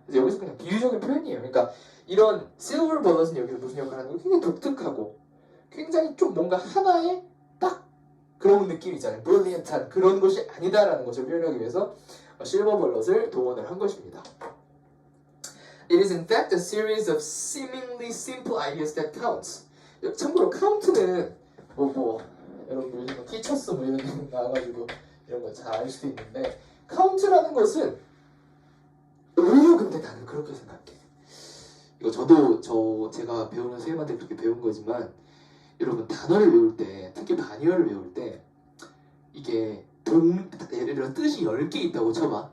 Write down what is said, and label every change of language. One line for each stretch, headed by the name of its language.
Korean: 그래서 여기서 그냥 비유적인 표현이에요. 그러니까 이런 실버 버럿은 여기서 무슨 역할을 하는 거 굉장히 독특하고 굉장히 좀 뭔가 하나의 딱 그런 느낌 있잖아요. 브릴리언트한 그런 것이 아니다라는 것을 표현하기 위해서 실버 버럿을 동원을 한 것입니다.
English: It is in fact a series of seemingly simple ideas that counts.
Korean: 참고로 count는 여러분 요즘 티처스 뭐 이런 거 나와가지고 이런 거 잘 알 수도 있는데 count라는 것은 오히려 근데 나는 그렇게 생각해. 이거 제가 배우는 선생님한테 그렇게 배운 거지만 여러분 단어를 외울 때 특히 반의어를 외울 때 이게 예를 들어 뜻이 10개 있다고 쳐봐.